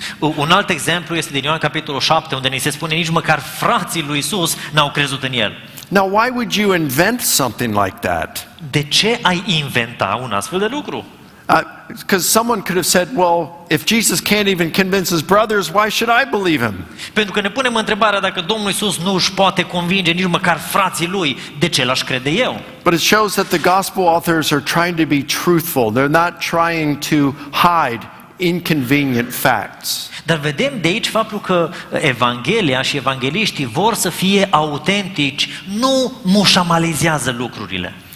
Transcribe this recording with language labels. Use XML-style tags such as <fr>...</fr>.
<ro>Un alt exemplu este din Ioan capitolul 7, unde ni se spune nici măcar frații lui Isus n-au crezut în el.</ro> <en>Now, why would you invent something like that?</en> <ro>De ce ai inventa un astfel de lucru?</ro> <en>Because someone could have said, well, if Jesus can't even convince his brothers, why should I believe him?</en> <ro>Pentru că ne punem întrebarea, dacă Domnul Isus nu își poate convinge nici măcar frații lui, de ce l-aș crede eu?</ro> <en>But it shows that the gospel authors are trying to be truthful. They're not trying to hide inconvenient facts.</en> <ro>Dar vedem de aici faptul că Evanghelia și evangeliștii vor să fie autentici, nu mușamalizează lucrurile.</ro>